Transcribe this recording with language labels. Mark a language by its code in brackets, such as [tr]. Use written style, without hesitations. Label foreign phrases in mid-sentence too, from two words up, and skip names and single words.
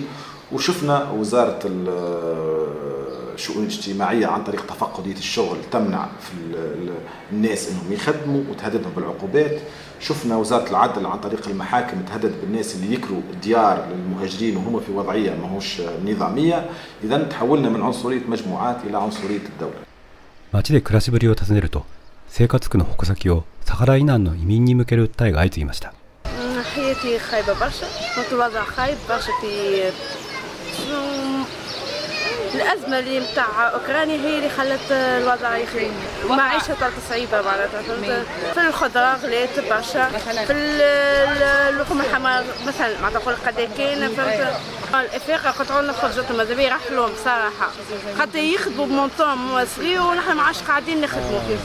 [ar] وشفنا وزارة الشؤون الاجتماعية عن طريق تفقدية الشغل تمنع في الناس انهم يخدموا وتهددهم بالعقوبات. شفنا وزارة العدل عن طريق المحاكم تهدد بالناس اللي يكروا الديار للمهاجرين وهم في وضعية ماهوش نظامية. إذا تحولنا من عنصرية مجموعات إلى عنصرية الدولة. [ja] 街で暮らしぶりを尋ねると、生活苦の矛先をサハラ以南の移民に向ける訴えが相次ぎました。 [ar] حياتي خايبة برشا، كنت وضع خايب برشا في الأزمة اللي متاع أوكرانيا هي اللي خلت الوضع يخي المعيشة طالت صعيبة معناتها في الخضرة غلات برشا في اللحوم الحمراء مثلا ما تقول قد كاين فهمت الافريقيا قطعوا خرجتهم ماذا بيا راح لهم صراحة خاطر يخدموا بمونطون صغير ونحن ما عادش قاعدين نخدموا